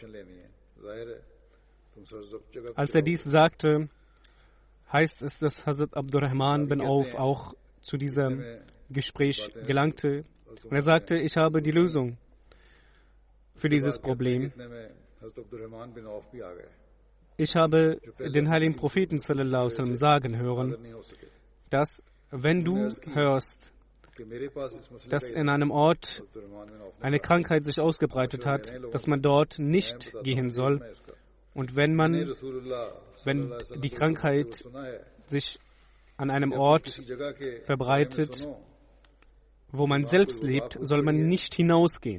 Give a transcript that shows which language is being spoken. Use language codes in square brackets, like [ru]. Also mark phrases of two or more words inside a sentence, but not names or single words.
[de] Als er dies sagte, heißt es, dass Hazrat Abdurrahman bin Auf auch zu diesem Gespräch gelangte. Und er sagte, ich habe die Lösung für dieses Problem. Ich habe den heiligen Propheten [ar] صلى الله عليه وسلم [de] sagen hören, dass wenn du hörst, dass in einem Ort eine Krankheit sich ausgebreitet hat, dass man dort nicht gehen soll. Und wenn die Krankheit sich an einem Ort verbreitet, wo man selbst lebt, soll man nicht hinausgehen.